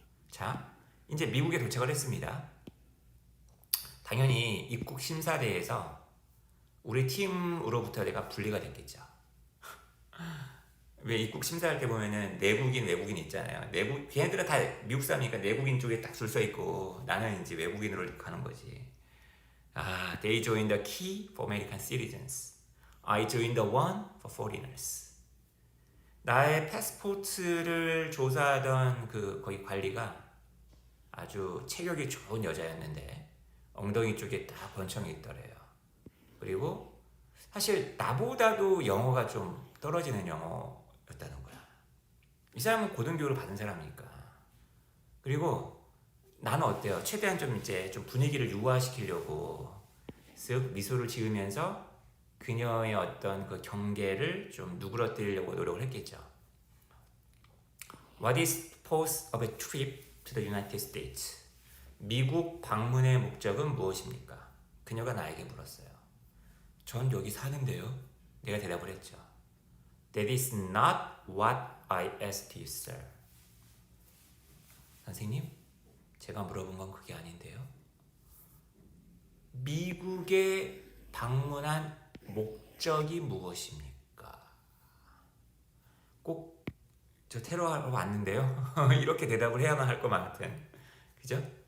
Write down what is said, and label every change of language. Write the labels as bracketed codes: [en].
[ko] 자, 이제 미국에 도착을 했습니다. 당연히 입국 심사대에서 우리 팀으로부터 내가 분리가 됐겠죠. 왜 입국 심사할 때 보면은 내국인, 외국인 있잖아요. 걔네들은 다 미국 사람이니까 내국인 쪽에 딱 줄 서 있고 나는 이제 외국인으로 가는 거지. [en] They joined the key for American citizens. I joined the one for foreigners. [ko] 나의 패스포트를 조사하던 거기 관리가 아주 체격이 좋은 여자였는데 엉덩이 쪽에 딱 권총이 있더래요. 그리고 사실 나보다도 영어가 좀 떨어지는 영어였다는 거야. 이 사람은 고등교육을 받은 사람이니까. 그리고 나는 어때요? 최대한 좀 이제 좀 분위기를 유화시키려고 쓱 미소를 지으면서 그녀의 어떤 그 경계를 좀 누그러뜨리려고 노력을 했겠죠. [en] What is the purpose of a trip to the United States? [ko] 미국 방문의 목적은 무엇입니까? 그녀가 나에게 물었어요. 전 여기 사는데요. 내가 대답을 했죠. [en] That is not what I asked you, sir. [ko] 선생님, 제가 물어본 건 그게 아닌데요. 미국에 방문한 목적이 무엇입니까? 꼭 저 테러하러 왔는데요. 이렇게 대답을 해야만 할 것 같은. 그죠?